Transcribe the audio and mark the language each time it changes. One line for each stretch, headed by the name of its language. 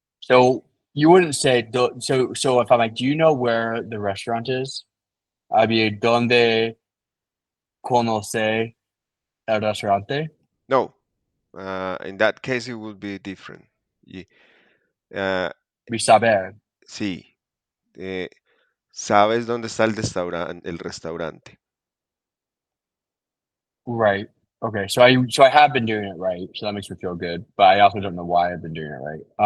English: So you wouldn't say so if I'm like, do you know where the restaurant is? I'd be
Spanish: donde conoce el restaurante?
English: No, in that case it would be different. Ye- Uh, Be saber.
Spanish: sí, ¿sabes dónde está el restaurante?
English: Right. Okay. So I have been doing it right. So that makes me feel good. But I also don't know why I've been doing it right.